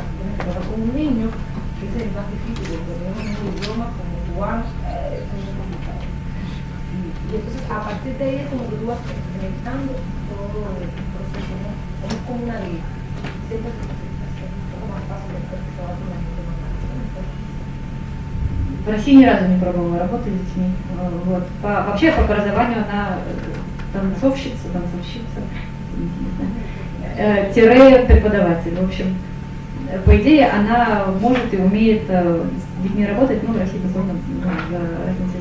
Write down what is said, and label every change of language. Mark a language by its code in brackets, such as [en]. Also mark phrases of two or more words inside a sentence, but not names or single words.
[es] Tienes que trabajar con un niño, que es el más difícil, porque tenemos un idioma como cubano, es muy complicado. Y entonces, a partir de ahí es como que tú vas experimentando todo el proceso, ¿no? Es como una guía. Siempre es un poco más fácil después que trabajar con la gente más fácil. [ru] В России ни разу не пробовала работать с детьми. Вот. Вообще по образованию она танцовщица, тире преподаватель. В общем, по идее она может и умеет с детьми работать, но в России безусловно за разницей языка.